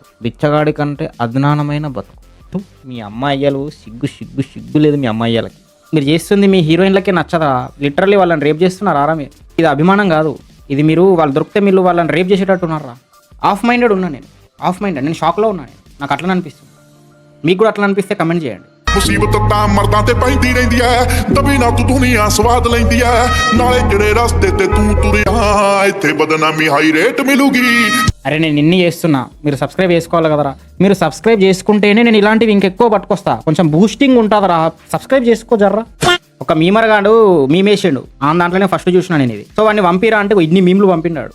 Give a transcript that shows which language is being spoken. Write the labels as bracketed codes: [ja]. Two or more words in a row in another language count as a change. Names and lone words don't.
[te] బిచ్చగాడి కంటే అజ్ఞానమైన బతుకు. మీ అమ్మాయిలు సిగ్గు లేదు మీ అమ్మాయిలకి. మీరు చేస్తుంది మీ హీరోయిన్లకి నచ్చదా? లిటరల్లీ వాళ్ళని రేప్ చేస్తున్నారా మీరు? ఇది అభిమానం కాదు, ఇది మీరు వాళ్ళు దొరికితే మీరు వాళ్ళని రేప్ చేసేటట్టున్నారా? [en] half minded [te] ఉన్నా నేను షాక్లో ఉన్నాను. నాకు అట్లా అనిపిస్తుంది. మీకు కూడా అట్లా అనిపిస్తే కమెంట్ చేయండి. [pa] ਮੁਸੀਬਤ ਤਾਂ ਮਰਦਾਂ ਤੇ ਪੈਂਦੀ ਰਹਿੰਦੀ ਐ, ਦਬੀ ਨਾ ਤੂੰ ਦੁਨੀਆ ਸਵਾਦ ਲੈਂਦੀ ਐ, ਨਾਲੇ ਜਿਹੜੇ ਰਸਤੇ ਤੇ ਤੂੰ ਤੁਰਿਆ ਇੱਥੇ ਬਦਨਾਮੀ ਹੈ ਰੇਟ ਮਿਲੂਗੀ. [te] అరే నేను ఇన్ని చేస్తున్నా, మీరు సబ్స్క్రైబ్ చేసుకోవాలి కదరా. మీరు సబ్స్క్రైబ్ చేసుకుంటేనే నేను ఇలాంటివి ఇంకెక్కువ పట్టుకొస్తా, కొంచెం బూస్టింగ్ ఉంటుందిరా. సబ్స్క్రైబ్ చేసుకో జర్రా. ఒక మీమర్గాడు మీమేసిండు, ఆ దాంట్లోనే ఫస్ట్ చూసినా నేను ఇది. సో వాడిని పంపిరా అంటే ఇన్ని మీమ్లు పంపినాడు.